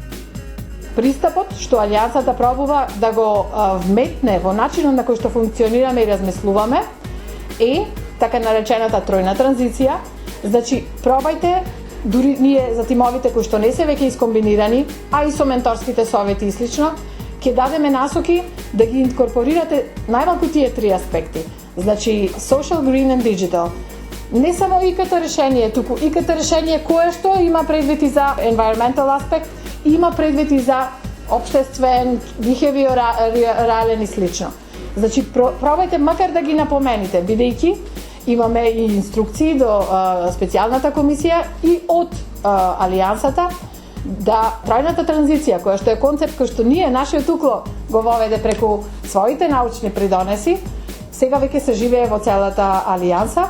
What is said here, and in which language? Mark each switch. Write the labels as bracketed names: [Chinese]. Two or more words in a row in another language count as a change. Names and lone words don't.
[Macedonian] Пристапот што алијансата пробува да го вметне во начинот на кој што функционираме и размислуваме е така наречената тројна транзиција. Значи, пробајте, дури ние за тимовите кои што не се веќе искомбинирани, а и со менторските совети и слично, ќе дадеме насоки да ги инкорпорирате најмалку тие 3 аспекти. Значи, [English] social, green and digital. [Macedonian] Не само ИКТ решение, туку ИКТ решение кое што има предвид и за environmental аспект, има предвид и за општествен, behaviorален и слично. Значи, пробајте макар да ги напомените, бидејќи имаме и инструкции до специјалната комисија и од алијансата да тројната транзиција, која што е концепт кој што ние, нашиот укло, го воведе преку своите научни придонеси, сега веќе се живее во целата алијанса.